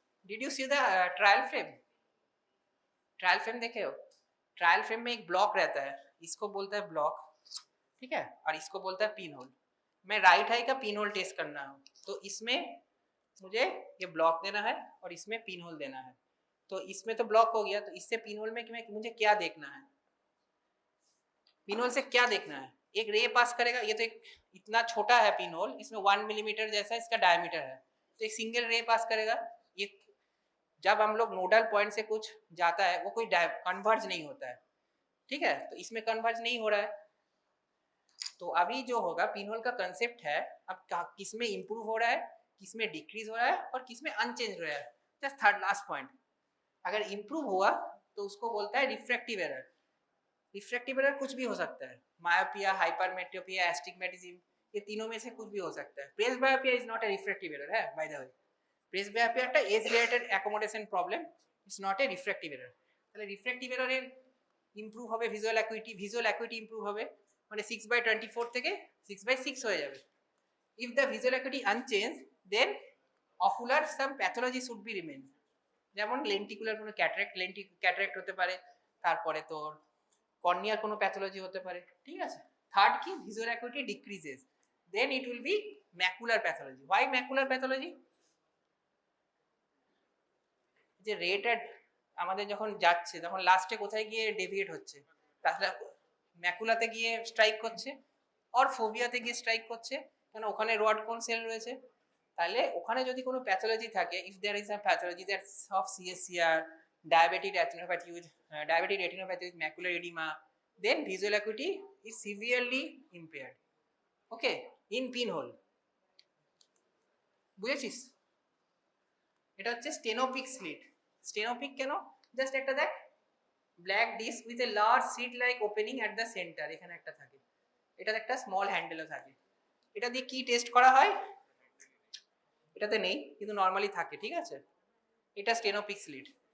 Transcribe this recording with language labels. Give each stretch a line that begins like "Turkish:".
English: Did you see the trial frame?
Hindi: Trial frame देखे हो? Trial frame में एक ब्लॉक रहता है, इसको बोलता है ब्लॉक, ठीक है, और इसको बोलता है पिन होल। मैं राइट आई का पिन होल टेस्ट करना है, तो इसमें मुझे ये ब्लॉक देना है और इसमें पिन होल देना है। तो इसमें तो ब्लॉक हो गया, तो इससे पिन होल में मुझे क्या देखना है? पिन होल से क्या देखना है? एक रे पास करेगा, ये तो एक इतना छोटा है पिन होल, इसमें 1 मिलीमीटर जैसा इसका डायमीटर है, तो एक सिंगल रे पास करेगा। ये जब हम लोग नोडल पॉइंट से कुछ जाता है वो कोई कन्वर्ज नहीं होता है, ठीक है, तो इसमें कन्वर्ज नहीं हो रहा है। तो अभी जो होगा पिन होल का कंसेप्ट है, अब किसमें इंप्रूव हो रहा है, किसमें डिक्रीज हो रहा है और किसमें अनचेंज हो रहा है। जस्ट थर्ड लास्ट पॉइंट, अगर इंप्रूव हुआ तो उसको बोलता है रिफ्रैक्टिव एरर। रिफ्रैक्टिव एरर कुछ भी हो सकता है, मायोपिया, हाइपरमेट्रोपिया, एस्टिग्मेटिज्म, ये तीनों में से कुछ भी हो सकता है।
English: Presbyopia is not a refractive error है, by the way.
Bangla: প্রেসবায়োপিয়া একটা age related accommodation problem,
English: It's not a refractive error.
Bangla: তাহলে রিফ্র্যাক্টিভ এররের ইমপ্রুভ হবে ভিজুয়াল অ্যাকুইটি ইমপ্রুভ হবে, মানে 6/24 থেকে 6/6 হয়ে যাবে।
English: if the visual acuity unchange then ocular some pathology should be remain,
Bangla: যেমন লেন্টিকুলার কোনো ক্যাটারেক্ট হতে পারে, তারপরে তোর কর্নিয়ার কোনো প্যাথোলজি হতে পারে, ঠিক আছে।
English: Third কি, visual acuity decreases, then it will be macular pathology. Why macular pathology?
Bangla: যে রেট আমাদের যখন যাচ্ছে তখন লাস্টে কোথায় গিয়ে ডেভিয়েট হচ্ছে, তাহলে ম্যাকুলাতে গিয়ে স্ট্রাইক করছে আর ফোবিয়াতে গিয়ে স্ট্রাইক করছে, কেন ওখানে রড কোন সেল রয়েছে। তাহলে ওখানে যদি কোনো প্যাথোলজি থাকে,
English: If there is a pathology that's of CSCR, diabetic retinopathy with macular edema, then visual acuity is severely impaired. Okay, in pinhole,
Bangla: বুঝেছিস? এটা হচ্ছে স্টেনোপিক স্লিট। স্টেনোপিক কেন? জাস্ট একটা দেখ,
English: black disc with a large slit like opening at the centre,
Bangla: এখানে একটা থাকে, এটাতে একটা স্মল হ্যান্ডেলও থাকে। এটা দিয়ে কি টেস্ট করা হয়? এটাতে নেই কিন্তু নর্মালি থাকে, ঠিক আছে? এটা স্টেনোপিক স্লিট।